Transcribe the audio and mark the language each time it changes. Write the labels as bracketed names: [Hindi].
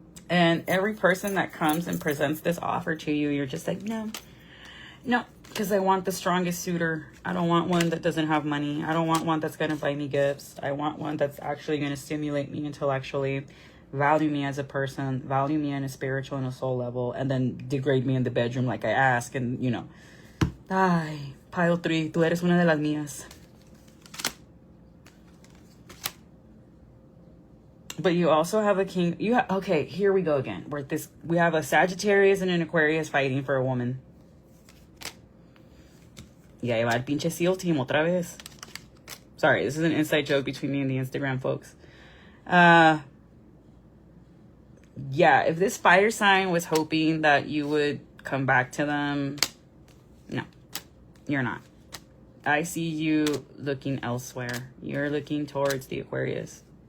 [English] And every person that comes and presents this offer to you, you're just like, no, because I want the strongest suitor. I don't want one that doesn't have money. I don't want one that's going to buy me gifts. I want one that's actually going to stimulate me intellectually, value me as a person, value me on a spiritual and a soul level, and then degrade me in the bedroom like I ask. [Spanish] And, ay, pile 3, tú eres una de las mías. [English] But you also have a king. Okay, here we go again. We have a Sagittarius and an Aquarius fighting for a woman. [Spanish] Y ahí va el pinche SEAL team otra vez. [English] Sorry, this is an inside joke between me and the Instagram folks. Yeah, if this fire sign was hoping that you would come back to them, no, you're not. I see you looking elsewhere. You're looking towards the Aquarius.